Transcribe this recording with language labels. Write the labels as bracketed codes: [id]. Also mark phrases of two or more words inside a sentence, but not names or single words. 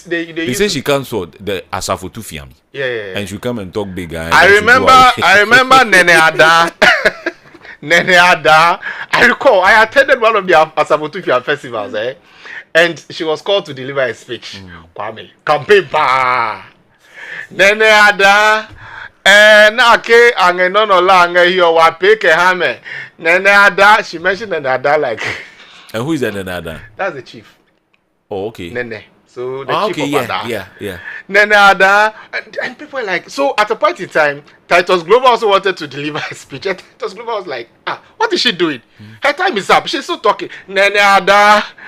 [en] say she comes for the Asafotu Fiami. Yeah. And she come and talk big. I remember Nene Ada. Nene Ada. I recall I attended one of the Asafotu Fiami festivals, and she was called to deliver a speech. Kwame, campaign pa. Nene Ada. Nake angenono la angehiyo wapeke hame. Nene Ada, she mentioned Nene Ada like. And who is that Nene Ada? That's the chief. Oh, okay. Nene. So the chief of Ada. Yeah. Nene Ada, and people were like, so at a point in time, Titus Global also wanted to deliver a speech. And Titus Global was like, what is she doing? Her time is up. She's still talking. Nene Ada.